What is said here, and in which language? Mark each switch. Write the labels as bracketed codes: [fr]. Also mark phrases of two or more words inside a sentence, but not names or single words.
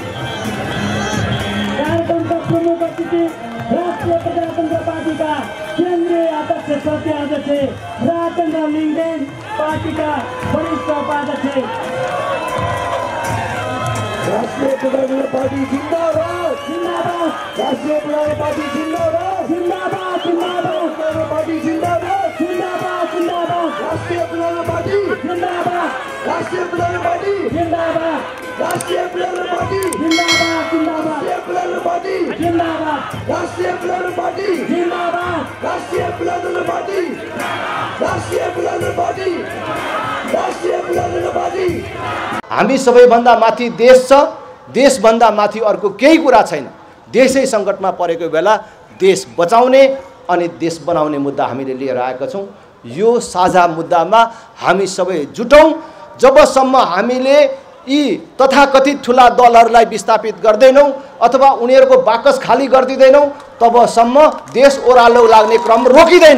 [ne] कार्यक्रमका प्रमुख अतिथि राष्ट्रिय प्रजातन्त्र पार्टीका केन्द्रीय अध्यक्ष सत्य अध्यक्ष राजेन्द्र लिङ्गदेन, पार्टीका वरिष्ठ उपाध्यक्ष। राष्ट्रिय प्रजातन्त्र पार्टी जिंदाबाद जिंदाबाद, राष्ट्रिय प्रजातंत्र पार्टी जिंदाबाद जिंदाबाद जिंदाबाद, पार्टी जिंदाबाद जिंदाबाद जिंदाबाद, राष्ट्रिय प्रजातंत्र पार्टी जिंदाबाद राष्ट्रिय प्रजातंत्र पार्टी जिंदाबाद, राष्ट्रिय प्रजातंत्र पार्टी जिंदाबाद जिंदाबाद, राष्ट्रिय प्रजातंत्र पार्टी जिंदाबाद, राष्ट्रिय प्रजातंत्र पार्टी राष्ट्रिय प्रजातंत्र पार्टी राष्ट्रिय प्रजातंत्र पार्टी। हामी सबैभन्दा माथि देश छ, देशभन्दा माथि अर्को केही कुरा छैन। देशै सङ्कटमा परेको बेला देश बचाउने अनि देश बनाउने मुद्दा हामीले लिएर आएका छौँ। यो साझा मुद्दामा हामी सबै जुटौँ। जबसम्म हामीले यी तथाकथित ठुला दलहरूलाई विस्थापित गर्दैनौँ अथवा उनीहरूको बाकस खाली गरिदिँदैनौँ, तबसम्म देश ओह्रालो लाग्ने क्रम रोकिँदैन।